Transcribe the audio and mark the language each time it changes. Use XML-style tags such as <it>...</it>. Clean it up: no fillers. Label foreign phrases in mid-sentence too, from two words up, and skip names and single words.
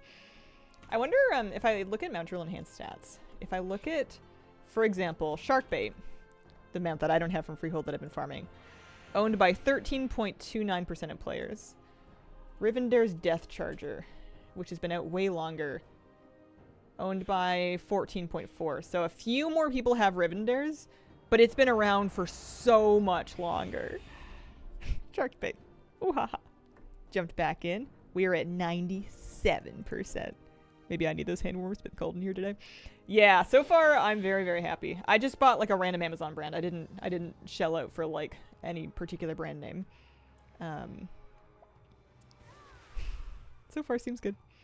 <en>I wonder if I look at Mount Drill Enhanced stats, if I look at, for example, Sharkbait, the mount that I don't have from Freehold that I've been farming, owned by 13.29% of players. Rivendare's Death Charger, which has been out way longer, owned by 14.4. So a few more people have Rivendares, but it's been around for so much longer. Sharkbait. Ooh ha ha. Jumped back in. We are at 97%. Maybe I need those handworms. It's been cold in here today. Yeah, so far I'm very, very happy. I just bought like a random Amazon brand. I didn't shell out for like any particular brand name. So far seems good.</en>